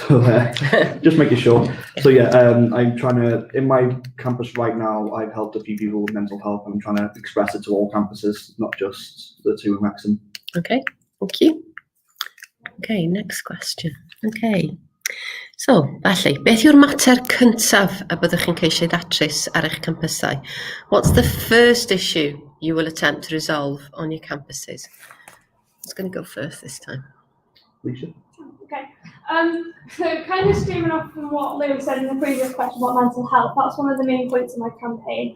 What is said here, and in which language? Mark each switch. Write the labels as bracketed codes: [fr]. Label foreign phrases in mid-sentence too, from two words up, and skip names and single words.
[en] So just making sure. So yeah, I'm trying to, in my campus right now, I've helped a few people with mental health, and I'm trying to express it to all campuses, not just the two in Wrexham. Okay, thank you. Okay, next question. Okay. So, [cy] felly, beth yw'r mater cyntaf y byddwch chi'n ceisio ddatrys ar eich campusau? [en] What's the first issue you will attempt to resolve on your campuses? Who's going to go first this time? Lisa? Okay. So kind of streaming off from what Lewis said in the previous question about mental health, that's one of the main points of my campaign.